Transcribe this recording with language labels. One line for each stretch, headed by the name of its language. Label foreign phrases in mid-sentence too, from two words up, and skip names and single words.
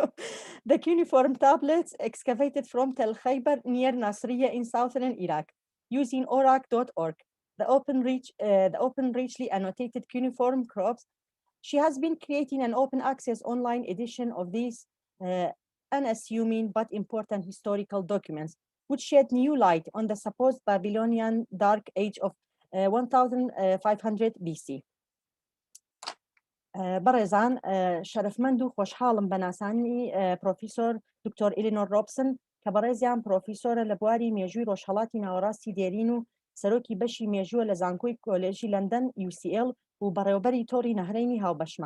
English: The cuneiform tablets excavated from Tell Khaiber near Nasriya in southern Iraq, using Oracc.org, the open richly annotated cuneiform crops. She has been creating an open access online edition of these unassuming but important historical documents, which shed new light on the supposed Babylonian Dark Age of 1500 BC.
Central Kurdish: بەڕێزان شەرەفمەند و خۆشحاڵم بە ناسانی پرۆفیسۆر دکتۆر ئێلینۆر ڕۆبسن کە بەڕێزیان پرۆفیسۆرە لە بواری مێژووی ڕۆژهەڵاتی ناوەڕاستی دێرین و سەرۆکی بەشی مێژووە لە زانکۆی کۆلێژی لەندەن UCL و بەڕێوەبەری تۆڕی نەهرینی هاوبەشمان.